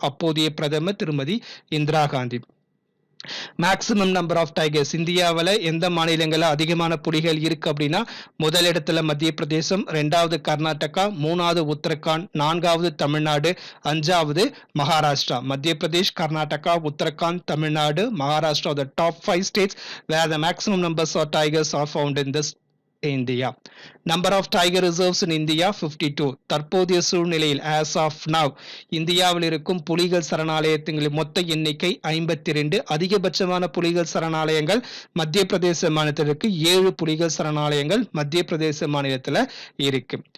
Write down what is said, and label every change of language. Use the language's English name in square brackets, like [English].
[Tamil] அப்போதைய பிரதமர் திருமதி Indira Gandhi. [English] maximum number of tigers, [Tamil] இந்தியாவில் எந்த மாநிலங்களில் அதிகமான புலிகள் இருக்கு அப்படின்னா முதலிடத்துல மத்திய பிரதேசம், 2வது கர்நாடகா, 3வது உத்தரகாண்ட், 4வது தமிழ்நாடு, 5வது மகாராஷ்டிரா. [English] Madhya Pradesh, Karnataka, Uttarakhand, Tamil Nadu, Maharashtra the top 5 states where the maximum numbers of tigers are found in this [Tamil] India. [English] number of tiger reserves in India [Tamil] 52. தற்போதைய சூழ்நிலையில் [English] as of now [Tamil] இந்தியாவில் இருக்கும் புலிகள் சரணாலயத்தின் மொத்த எண்ணிக்கை 52. அதிகபட்சமான புலிகள் சரணாலயங்கள் மத்திய பிரதேச மாநிலத்திற்கு 7 புலிகள் சரணாலயங்கள் மத்திய பிரதேச மாநிலத்தில் இருக்கு.